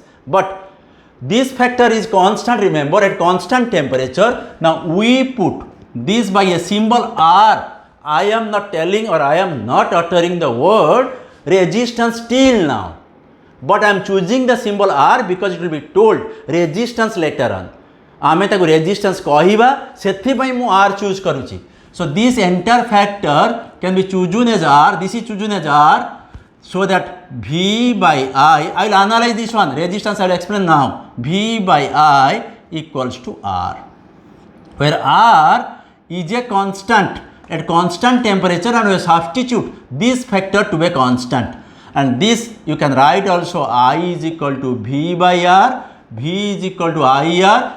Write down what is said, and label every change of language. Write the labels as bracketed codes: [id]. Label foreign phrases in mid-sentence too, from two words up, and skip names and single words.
[en] But this factor is constant, remember, at constant temperature. Now we put this by a symbol R. I am not telling or I am not uttering the word resistance till now, but I am choosing the symbol R because it will be told resistance later on. [or] आमे ताको resistance कहिबा सेथि पई मु R choose करूची. [en] So this entire factor can be chosen as R. This is chosen as R, so that V by I will analyze this one. Resistance I will explain now. V by I equals to R, where R is a constant at constant temperature, and we substitute this factor to a constant, and this you can write also I is equal to V by R, V is equal to IR.